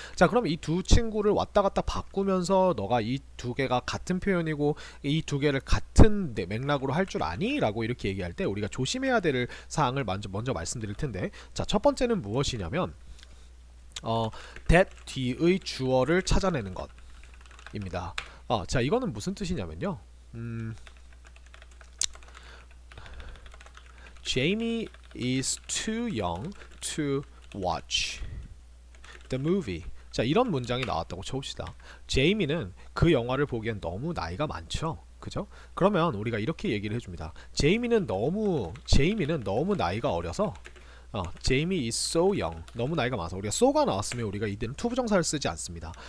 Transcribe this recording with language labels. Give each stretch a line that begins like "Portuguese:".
Korean: 자, 그럼 이 두 친구를 왔다 갔다 바꾸면서 너가 이 두 개가 같은 표현이고 이 두 개를 같은 맥락으로 할 줄 아니? 라고 이렇게 얘기할 때 우리가 조심해야 될 사항을 먼저 말씀드릴 텐데, 자, 첫 번째는 무엇이냐면 that 뒤의 주어를 찾아내는 것입니다. 자, 이거는 무슨 뜻이냐면요.
English: Jamie is too young to watch the movie.
Korean: 자, 이런 문장이 나왔다고 쳐봅시다. 제이미는 그 영화를 보기엔 너무 나이가 많죠. 그죠? 그러면 우리가 이렇게 얘기를 해줍니다. 제이미는 너무 나이가 어려서
English: Jamie is so young.
Korean: 너무 나이가 많아서 우리가 so가 나왔으면 우리가 이때는 투부정사를 쓰지 않습니다.